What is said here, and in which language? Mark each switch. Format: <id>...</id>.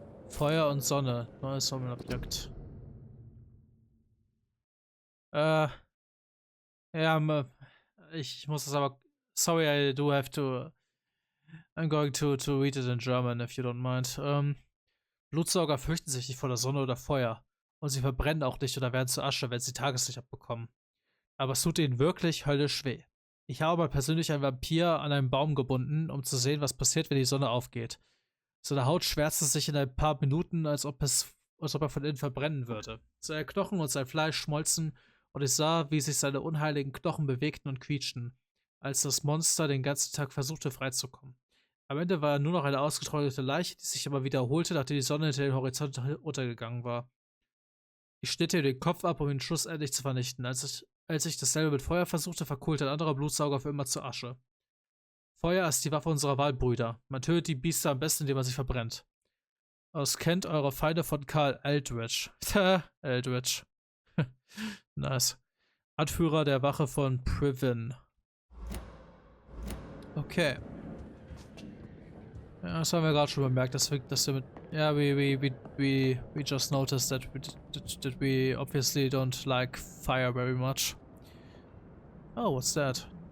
<de>Feuer und Sonne. Neues Sammelobjekt. Ja, ich muss das aber.</de> <en>Sorry, I do have to. I'm going to read it in German, if you don't mind.</en> <de>Blutsauger fürchten sich nicht vor der Sonne oder Feuer. Und sie verbrennen auch nicht oder werden zu Asche, wenn sie Tageslicht abbekommen. Aber es tut ihnen wirklich höllisch weh. Ich habe mal persönlich einen Vampir an einen Baum gebunden, um zu sehen, was passiert, wenn die Sonne aufgeht. Seine Haut schwärzte sich in ein paar Minuten, als ob er von innen verbrennen würde. Seine Knochen und sein Fleisch schmolzen und ich sah, wie sich seine unheiligen Knochen bewegten und quietschten, als das Monster den ganzen Tag versuchte freizukommen. Am Ende war er nur noch eine ausgetrocknete Leiche, die sich aber wiederholte, nachdem die Sonne hinter den Horizont untergegangen war. Ich schnitt ihm den Kopf ab, um ihn schlussendlich zu vernichten. Als ich dasselbe mit Feuer versuchte, verkohlte ein anderer Blutsauger für immer zu Asche. Feuer ist die Waffe unserer Waldbrüder. Man tötet die Biester am besten, indem man sie verbrennt. Aus kennt eure Feinde von Karl Eldritch. Eldritch.</de> <en>Nice.</en> <de>Anführer der Wache von Privin. Okay. Ja, das haben wir gerade schon bemerkt, dass wir mit.</de> <en>Ja, we just noticed that we obviously don't like fire very much. Oh, what's that?</en>